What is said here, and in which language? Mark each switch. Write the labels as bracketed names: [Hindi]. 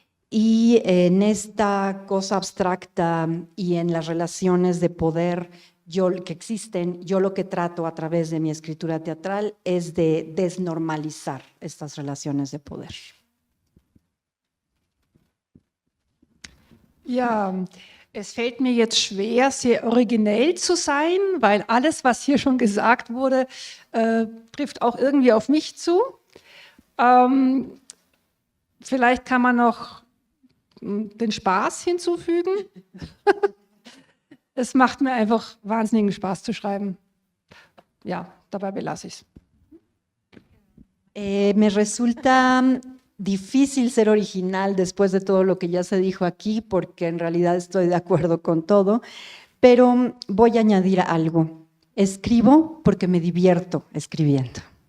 [Spanish] Y en esta cosa abstracta y en las relaciones de poder que existen, yo lo que trato a través de mi escritura teatral es de desnormalizar estas relaciones de poder. [German] Ja, es fällt mir jetzt schwer, sehr originell zu sein, weil alles, was hier schon gesagt wurde, trifft auch irgendwie auf mich zu. Vielleicht kann man noch den Spaß hinzufügen. Es macht mir einfach wahnsinnigen Spaß zu schreiben. Ja, dabei belasse ich es. [Spanish] Me resulta difícil ser original después de todo lo que ya se dijo aquí, porque en realidad estoy de acuerdo con todo, pero voy a añadir algo. Escribo porque me divierto escribiendo.